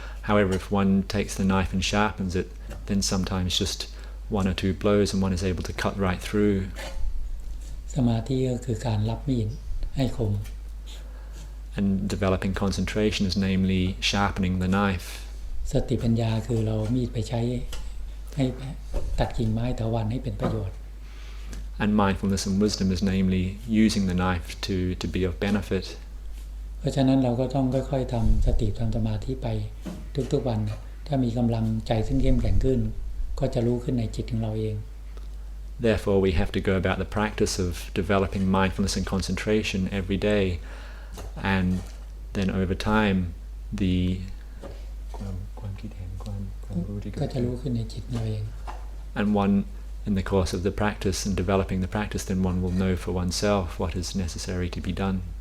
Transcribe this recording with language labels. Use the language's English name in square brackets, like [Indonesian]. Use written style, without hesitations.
[English] However, if one takes the knife and sharpens it, then sometimes just one or two blows and one is able to cut right through. [Thai] สมาธิก็คือการรับมีดให้คม [English] And developing concentration is namely sharpening the knife. [Thai] สติปัญญาคือเรามีดไปใช้ให้ตัดกิ่งไม้เถาวัลย์ให้เป็นประโยชน์ [English] And mindfulness and wisdom is namely using the knife to be of benefit. [Thai] เพราะฉะนั้นเราก็ต้องค่อยๆทำสติทำสมาธิไปทุกๆวันถ้ามีกำลังใจซึ่งเข้มแข็งขึ้นก็จะรู้ขึ้นในจิตของเราเอง [English] Therefore, we have to go about the practice of developing mindfulness and concentration every day, and then over time, the [Thai] ความคิดเห็นความรู้ที่เกิด ก็จะรู้ขึ้นในจิตเราเอง [English] And one, in the course of the practice and developing the practice, then one will know for oneself what is necessary to be done.